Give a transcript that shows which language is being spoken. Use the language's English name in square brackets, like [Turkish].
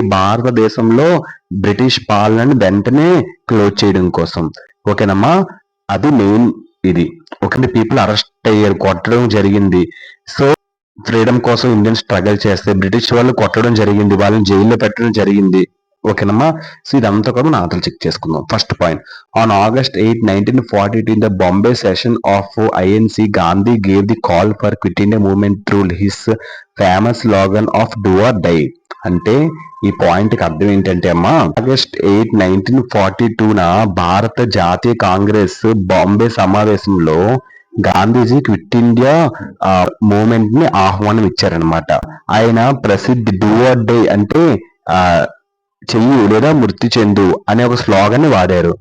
[Telugu] భారతదేశంలో బ్రిటిష్ పాలనని వెంటనే క్లోజ్ చేయడం కోసం. ఓకేనమ్మా? అది మెయిన్ ఇది. ఓకే, పీపుల్ అరెస్ట్ అయ్యారు, కొట్టడం జరిగింది. సో ఫ్రీడమ్ కోసం ఇండియన్ స్ట్రగల్ చేస్తే బ్రిటిష్ వాళ్ళు కొట్టడం జరిగింది, వాళ్ళని జైల్లో పెట్టడం జరిగింది. ఓకేనమ్మా? సో ఇదంతా కూడా మనం ఆన్సర్ చెక్ చేసుకుందాం. [English] First point, on August 8, 1942 in the Bombay session of INC, Gandhi gave the call for quit India movement through his famous slogan of do or die. [Telugu] అంటే ఈ పాయింట్ కి అర్థం ఏంటంటే అమ్మా, August 8, 1942న భారత జాతీయ కాంగ్రెస్ బాంబే సమావేశంలో గాంధీజీ క్విట్ ఇండియా మూవ్మెంట్ ని ఆహ్వానం ఇచ్చారనమాట. ఆయన ప్రసిద్ధి డూ ఆర్ డై అంటే చెయ్యి లేదా మృతి చెందు అనే ఒక స్లోగన్ ని వాడారు.